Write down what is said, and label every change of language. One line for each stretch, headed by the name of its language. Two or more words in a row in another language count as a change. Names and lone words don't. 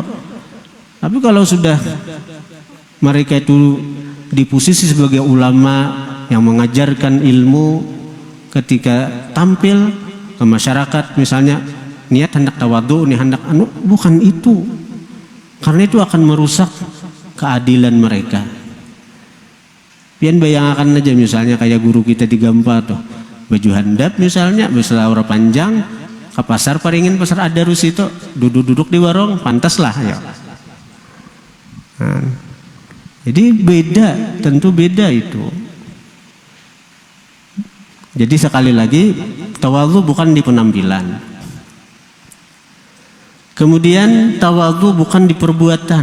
Indonesian: Tapi kalau sudah mereka itu di posisi sebagai ulama yang mengajarkan ilmu, ketika tampil ke masyarakat misalnya niat hendak tawadhu, nih hendak bukan itu. Karena itu akan merusak keadilan mereka. Pian bayangkan aja misalnya kayak guru kita di Gampa tuh, baju handap misalnya, berselawar panjang, ke pasar paringin pasar Adarus itu, duduk-duduk di warung, pantas lah ya. Nah, jadi beda, tentu beda itu. Jadi sekali lagi, tawadhu bukan di penampilan. Kemudian tawadhu bukan di perbuatan.